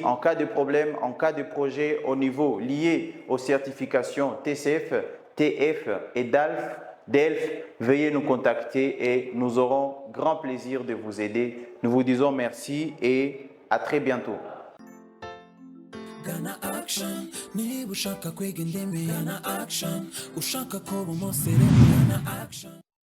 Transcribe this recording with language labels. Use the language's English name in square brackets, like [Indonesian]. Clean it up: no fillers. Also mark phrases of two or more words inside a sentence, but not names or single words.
[French] En cas de problème, en cas de projet au niveau lié aux certifications TCF, TF et DELF, veuillez nous contacter et nous aurons grand plaisir de vous aider. Nous vous disons merci et à très bientôt. [Kinyarwanda] Ghana Action, niba ushaka kwiga indimi Ghana Action, ushaka kuba umusirimu Ghana Action.